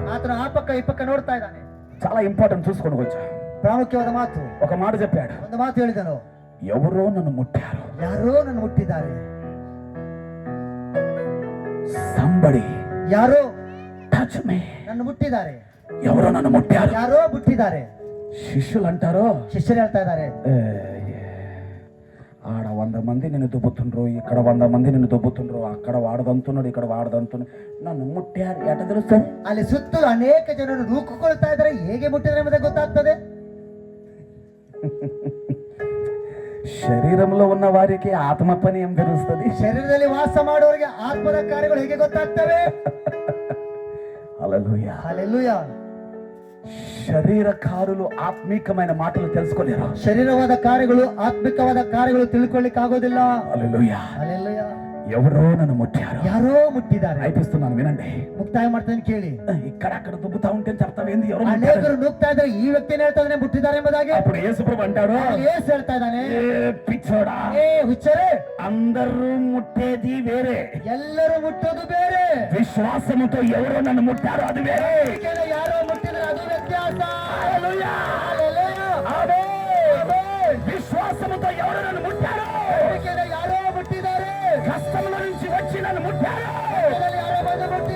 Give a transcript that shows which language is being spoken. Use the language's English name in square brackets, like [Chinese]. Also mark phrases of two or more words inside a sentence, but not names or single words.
[Kannada] ಆತನ ಆ ಪಕ್ಕ ಈ ಪಕ್ಕ ನೋಡ್ತಾ ಇದ್ದಾನೆ [Telugu] చాలా ఇంపార్టెంట్ చూసుకొని వచ్చా [Kannada] ಪ್ರಾಮುಖ್ಯವಾದ ಮಾತು [Telugu] ఒక మాట చెప్పాడు [Kannada] ಒಂದು ಮಾತು ಹೇಳಿದನು [Telugu] ఎవరో నన్ను ముట్టారు [Kannada] ಯಾರೋ ನನ್ನ ಮುಟ್ಟಿದ್ದಾರೆ [Telugu] సంబడి [Kannada] ಯಾರೋ [English] touch me [Kannada] ನನ್ನ ಮುಟ್ಟಿದ್ದಾರೆ [Telugu] ఎవరో నన్ను ముట్టారు [Kannada] ಯಾರೋ ಮುಟ್ಟಿದ್ದಾರೆ [Telugu] శిష్యులు అంటారు [Kannada] ಶಿಷ್ಯರು ಹೇಳ್ತಾ ಇದ್ದಾರೆ [Telugu] ఆడ 100 మంది నిన్ను దుబ్బుతుండ్రు ఇక్కడ 100 మంది నిన్ను దుబ్బుతుండ్రు అక్కడ వాడదంతున్నాడు ఇక్కడ వాడదంతున్నాడు నన్ను ముట్టారు ఎట తెలుస్తుంది [Kannada] ಅಲ್ಲಿ ಸುತ್ತಲೂ ಅನೇಕ ಜನರು ನೂಕುಕೊಳ್ತಾ ಇದ್ದಾರೆ ಹೇಗೆ ಮುಟ್ಟಿದ್ರೆ ಎಂಬುದೇ ಗೊತ್ತಾಗ್ತದೆ [Telugu] శరీరంలో ఉన్న వారికి ఆత్మ పని ఏం తెలుస్తుంది [Kannada] ಶರೀರದಲ್ಲಿ ವಾಸ ಮಾಡುವವರಿಗೆ ಆತ್ಮದ ಕಾರ್ಯಗಳು ಹೇಗೆ ಗೊತ್ತಾಗ್ತವೆ [Telugu] హల్లెలూయా [Kannada] ಹಲ್ಲೆಲೂಯಾ [Telugu] శరీరకారులు ఆత్మీకమైన మాటలు తెలుసుకోలేరు [Kannada] ಶರೀರವಾದ ಕಾರ್ಯಗಳು ಆತ್ಮಿಕವಾದ ಕಾರ್ಯಗಳು ತಿಳ್ಕೊಳ್ಳಿಕ್ಕೆ ಆಗೋದಿಲ್ಲ [Telugu] హల్లెలూయా [Kannada] ಹಲ್ಲೆಲೂಯಾ [Telugu] ఎవరో నన్ను ముట్టారు [Kannada] ಯಾರೋ ಮುಟ್ಟಿದ್ದಾರೆ [Telugu] అయిపిస్తున్నాను వినండి [Kannada] ಮುಕ್ತಾಯ ಮಾಡ್ತೇನೆ ಕೇಳಿ [Telugu] ఇక్కడ అక్కడ దుబ్బుతా ఉంటే చెప్తావు ఏంది ఎవరు [Kannada] ಅನೇಕರು ನುಗ್ತಾ ಇದ್ದಾರೆ ಈ ವ್ಯಕ್ತಿನ ಹೇಳ್ತಾ ಇದ್ದಾನೆ ಮುಟ್ಟಿದ್ದಾರೆ ಎಂಬುದಾಗಿ [Telugu] అప్పుడు యేసుప్రభు అంటాడు [Kannada] ಏಸು ಹೇಳ್ತಾ ಇದ್ದಾನೆ [Telugu] ఏ పిచ్చోడా [Kannada] ಏ ಹುಚ್ಚರೇ [Telugu] అందరూ ముట్టేది వేరే [Kannada] ಎಲ್ಲರೂ ಮುಟ್ಟೋದು ಬೇರೆ [Telugu] విశ్వాసముతో ఎవరో నన్ను ముట్టారో అది వేరే [Kannada] ನಂಬಿಕೆಯಿಂದ ಯಾರೋ ಮುಟ್ಟಿದ್ರೆ ಅದು ವ್ಯತ್ಯಾಸ [Telugu] హల్లెలూయా [Kannada] ಹಲ್ಲೆಲೂಯಾ. [Telugu] ఆమేన్ విశ్వాసముతో ఎవరో నన్ను ముట్టారో [Kannada] ನಂಬಿಕೆಯಿಂದ ಯಾರೋ ಮುಟ್ಟಿದ್ದಾರೆ [Telugu] కష్టముల నుంచి వచ్చి నన్ను ముట్టారో [Kannada] ಕಷ್ಟದಲ್ಲಿ ಯಾರೋ ಬಂದು